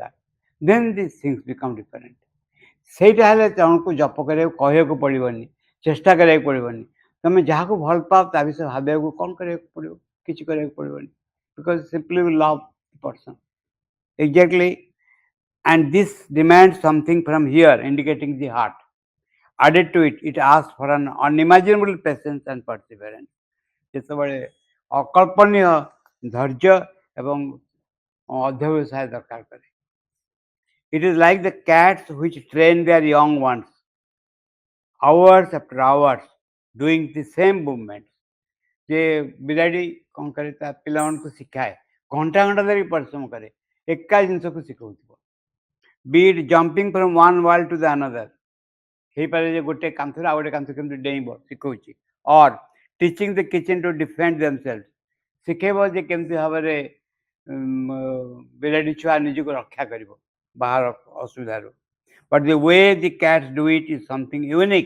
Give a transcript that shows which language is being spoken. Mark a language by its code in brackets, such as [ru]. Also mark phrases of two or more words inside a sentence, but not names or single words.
[en] then this things become different. [or] ସେଇଟା ହେଲେ ଜଣକୁ ଜପ କରିବାକୁ କହିବାକୁ ପଡ଼ିବନି, ଚେଷ୍ଟା କରିବାକୁ ପଡ଼ିବନି। ତମେ ଯାହାକୁ ଭଲ ପାଅ ତା ବିଷୟରେ ଭାବିବାକୁ କ'ଣ କରିବାକୁ ପଡ଼ିବ? କିଛି କରିବାକୁ ପଡ଼ିବନି। [en] because simply you love the person exactly and this demands something from here indicating the heart. Added to it, it asks for an unimaginable patience and perseverance। [or] ଯେତେବେଳେ ଅକଳ୍ପନୀୟ ଧୈର୍ଯ୍ୟ ଏବଂ ଅଧ୍ୟବସାୟ ଦରକାର କରେ। [en] It is like the cats which train their young ones hours after hours doing the same movements। [or] ଯେ ବିରାଡ଼ି କ'ଣ କରେ, ତା ପିଲାମାନଙ୍କୁ ଶିଖାଏ, ଘଣ୍ଟା ଘଣ୍ଟା ଧରି ପରିଶ୍ରମ କରେ, ଏକା ଜିନିଷକୁ ଶିଖଉଥିବ। [en] be it jumping from one wall to the another, [or] ହେଇପାରେ ଯେ ଗୋଟେ କାନ୍ଥରୁ ଆଉ ଗୋଟେ କାନ୍ଥ କେମିତି ଡେଇଁବ ଶିଖଉଛି, [en] or teaching the kitchen to defend themselves, [or] ଶିଖେଇବ ଯେ କେମିତି ଭାବରେ ବିରାଡ଼ି ଛୁଆ ନିଜକୁ ରକ୍ଷା କରିବ ବାହାର ଅସୁବିଧାରୁ। [en] but the way the cats do it is something unique.